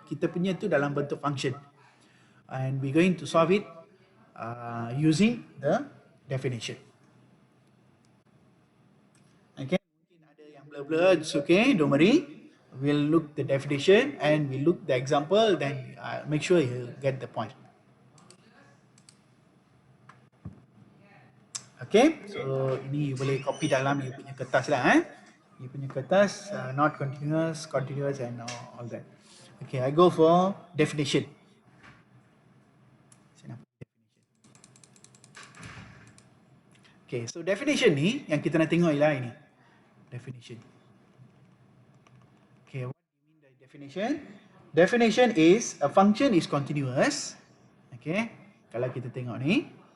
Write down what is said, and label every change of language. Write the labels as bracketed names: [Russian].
[Malay] Kita punya tu dalam bentuk function. [English] And we're going to solve it using the definition. Okay, [Malay] mungkin ada yang blur-blur, [English] it's okay, don't worry. We'll look the definition and we'll look the example, then make sure you get the point. [Malay] Okay, so ini you boleh copy dalam you punya kertas lah. You punya kertas, [English] not continuous, continuous and all that. Okay, I go for definition. [Malay] Okay, so definition ni yang kita nak tengok ialah ini. [English] Definition. Okay, what do you mean by definition? Definition is a function is continuous. [Malay] Okay, kalau kita tengok ni.